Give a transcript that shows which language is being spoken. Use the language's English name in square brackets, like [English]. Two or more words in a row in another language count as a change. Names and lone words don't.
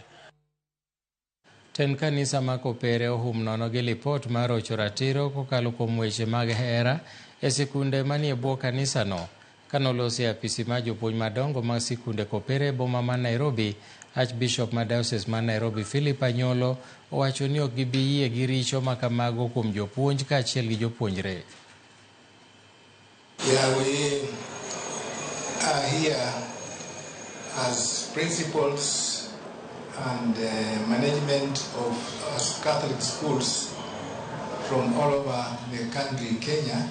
[Luo (Kenya and Tanzania)] Ten kanisa ma Kopere ohum nono gi lipot mar rocho ratiro kokalo kuom weche mag hera e sikunde manie bwo kanisa no. Kanolosi e apisi mar jopuonj madongo mag sikunde Kopere e boma ma Nairobi, Archbishop ma Diocese ma Nairobi Philip Anyolo owacho ni ok gibi yie gi richo ma kamago kuom jopuonj kaachiel gi jopuonjre. [English] Yeah, we are here as principals and management of Catholic schools from all over the country, Kenya.